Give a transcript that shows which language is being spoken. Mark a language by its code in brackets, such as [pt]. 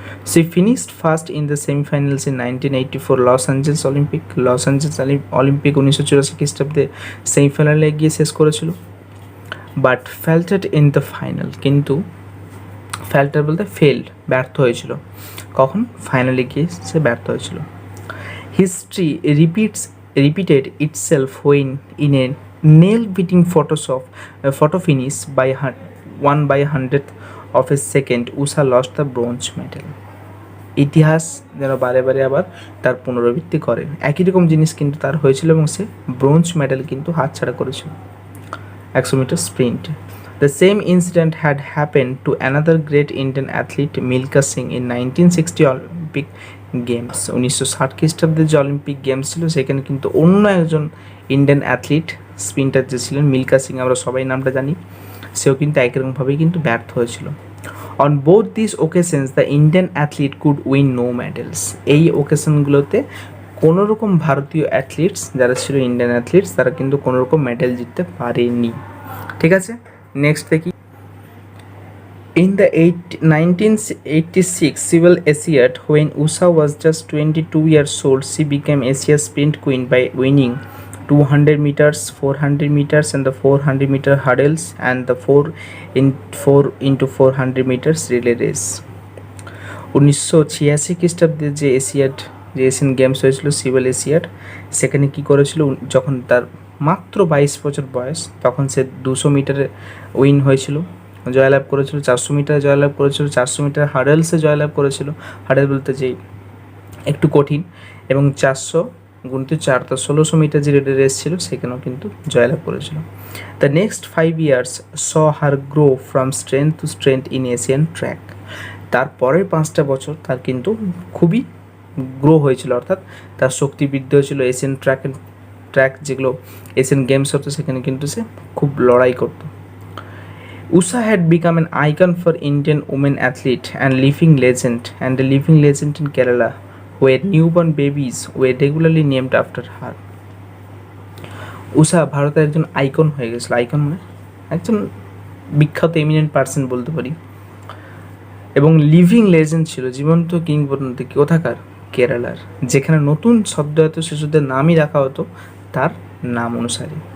[en] সে finished first in the semifinals in 1984 Los Angeles Olympic. [bn] Los Angeles Olympic 1984 খ্রিস্টাব্দে সেমিফাইনালে গিয়ে শেষ করেছিল, [en] but faltered in the final, [bn] কিন্তু ফেল্টার বলতে ফেল্ড, ব্যর্থ হয়েছিল। কখন? ফাইনালে গিয়ে সে ব্যর্থ হয়েছিল। [en] History repeated itself when in a nail-biting photo finish by 1/100th of a second Usha lost the bronze medal. [bn] ইতিহাস যেন বারে বারে আবার তার পুনরাবৃত্তি করে, একই রকম জিনিস কিন্তু তার হয়েছিল এবং সে ব্রোঞ্জ মেডেল কিন্তু হাতছাড়া করেছিল 100 metre স্প্রিন্টে। [en] The same incident had happened to another great Indian athlete Milkha Singh in 1960 Olympic games. [bn] 1960 খ্রিস্টাব্দে যে অলিম্পিক গেমস ছিল সেখানে কিন্তু অন্য একজন ইন্ডিয়ান অ্যাথলিট স্প্রিন্টার যে ছিলেন মিল্খা সিং, আমরা সবাই নামটা জানি, সেও কিন্তু একই রকমভাবেই কিন্তু ব্যর্থ হয়েছিল। [en] On both this occasions the Indian athlete could win no medals. [bn] এই ওকেশনগুলোতে কোনো রকম ভারতীয় অ্যাথলিটস যারা ছিল ইন্ডিয়ান অ্যাথলিটস তারা কিন্তু কোনো রকম মেডেল জিততে পারেনি। ঠিক আছে, নেক্সট দেখি। [en] In the 1986 Civil Asiad, when Usha was just 22 years old, she became Asia's sprint queen by winning 200 meters, 400 meters and the 400 meter hurdles and the 4x400 meters relay race. [bn] 1986 খ্রিস্টাব্দে যে Asian games হয়েছিল civil Asiad, সেখানে কী করেছিল, যখন তার মাত্র 22 বছর বয়স তখন সে 200 মিটারে উইন হয়েছিল, জয়লাভ করেছিল, 400 মিটার জয়লাভ করেছিল, 400 মিটার হার্ডেলসে জয়লাভ করেছিল, হার্ডেল বলতে যে একটু কঠিন, এবং 400 গুণিত 4 তো 1600 মিটার যে রেস ছিল সেখানেও কিন্তু জয়লাভ করেছিল। [en] The next 5 years saw her grow from strength to strength in Asian track. [bn] তার পরের 5টা বছর তার কিন্তু খুবই গ্রো হয়েছিল, অর্থাৎ তার শক্তি বৃদ্ধি হয়েছিল। এশিয়ান ট্র্যাক যেগুলো এশিয়ান গেমস হতো সেখানে কিন্তু সে খুব লড়াই করতো। [en] Usha had become an icon for Indian women athlete and a living legend in Kerala, where newborn babies were regularly named after her. [bn] উষা ভারতের একজন আইকন হয়ে গেছিল, আইকন মানে একজন বিখ্যাত এমিনেন্ট পার্সন বলতে পারি, এবং লিভিং লেজেন্ড ছিল, জীবন্ত কিংবদন্তি কোথাকার? কেরালার, যেখানে নতুন সদ্যোজাত শিশুদের নামই রাখা হতো তার নাম অনুসারে।